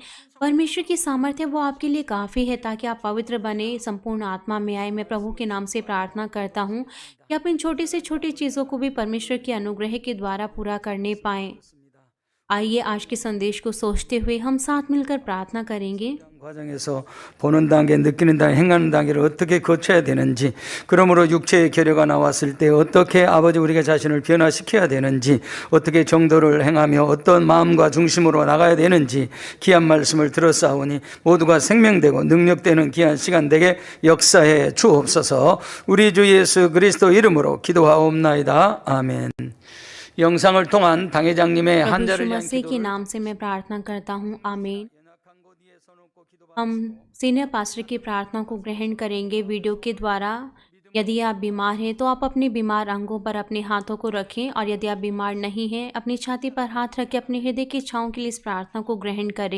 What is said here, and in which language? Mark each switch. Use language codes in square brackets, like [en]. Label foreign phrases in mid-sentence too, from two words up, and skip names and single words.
[hi] परमेश्वर की सामर्थ्य वो आपके लिए काफ़ी है ताकि आप पवित्र बने, संपूर्ण आत्मा में आए। मैं प्रभु के नाम से प्रार्थना करता हूँ कि आप इन छोटी से छोटी चीज़ों को भी परमेश्वर के अनुग्रह के द्वारा पूरा करने पाएँ। आइए आज के संदेश को सोचते हुए हम साथ मिलकर प्रार्थना करेंगे। [ko] 과정에서 보는 단계, 느끼는 단계, 행하는 단계를 어떻게 거쳐야 되는지, 그러므로 육체의 결여가 나왔을 때 어떻게 아버지 우리가 자신을 변화시켜야 되는지, 어떻게 정도를 행하며 어떤 마음과 중심으로 나가야 되는지 귀한 말씀을 들었사오니 모두가 생명되고 능력되는 귀한 시간 되게 역사해 주옵소서. 우리 주 예수 그리스도 이름으로 기도하옵나이다. 아멘. 영상을 통한 당회장님의 [hi] प्रभु [ko] 한자를 [hi] यीशु [ko] 위한 [hi] मसीह के [ko] 기도를 [hi] नाम से मैं प्रार्थना करता हूँ, आमीन। हम [en] senior pastor [hi] की प्रार्थना को ग्रहण करेंगे वीडियो के द्वारा। यदि आप बीमार हैं तो आप अपने बीमार अंगों पर अपने हाथों को रखें, और यदि आप बीमार नहीं हैं अपनी छाती पर हाथ रख के अपने हृदय की इच्छाओं के लिए इस प्रार्थना को ग्रहण करें।